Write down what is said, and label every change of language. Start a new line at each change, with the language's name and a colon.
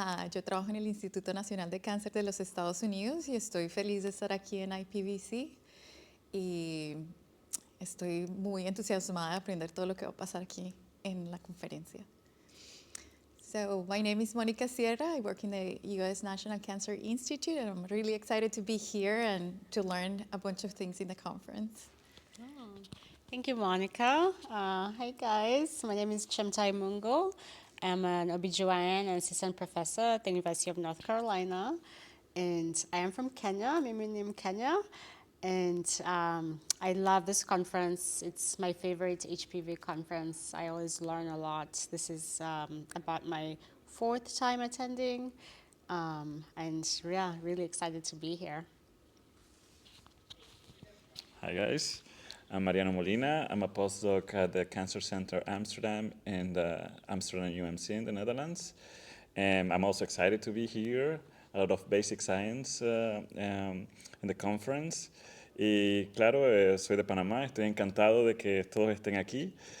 Spanish: Yo trabajo en el Instituto Nacional de Cáncer de los Estados Unidos y estoy feliz de estar aquí en IPVC y estoy muy entusiasmada de aprender todo lo que va a pasar aquí en la conferencia.
English: So my name is Mónica Sierra. I work in the U.S. National Cancer Institute, and I'm really excited to be here and to learn a bunch of things in the conference. Oh, thank you, Monica. Hi, guys. My name is Chemtai Mungo. I'm an OBGYN and assistant professor at the University of North Carolina. And I am from Kenya. I'm in Kenya. And I love this conference. It's my favorite HPV conference. I always learn a lot. This is about my fourth time attending. And yeah, really excited to be here. Hi guys, I'm Mariano Molina. I'm a postdoc at the Cancer Center Amsterdam and Amsterdam UMC in the Netherlands. And I'm also excited to be here. A lot of basic science in the conference.
Spanish: Y claro, soy de Panamá, estoy encantado de que todos estén aquí.